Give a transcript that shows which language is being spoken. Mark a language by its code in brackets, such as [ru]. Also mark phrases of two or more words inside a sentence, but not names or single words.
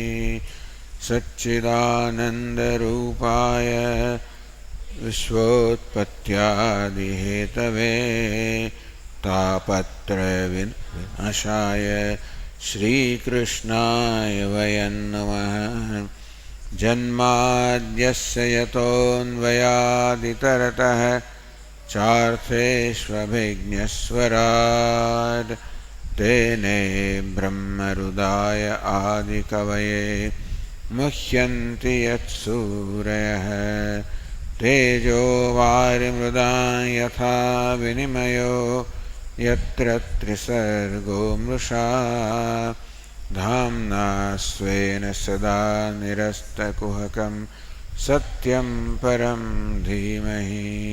[sa] સચ્ચિદાનંદરૂપાય વિશ્વોત્પત્યાદિહેતવે તાપત્રય વિનાશાય શ્રીકૃષ્ણાય વયં નમઃ. જન્માદ્યસ્ય યતોન્વયાદિતરતઃ ચાર્થેष्वभिज्ञस्वराट् तेने ब्रह्महृदाय आदिकवये मुह्यन्ति यत्सूरयः. तेजो वारिमृदां यथा विनिमयो यत्र त्रिसर्गो मृषा धाम्ना स्वेन सदा निरस्तकुहकं सत्यं परं धीमहि.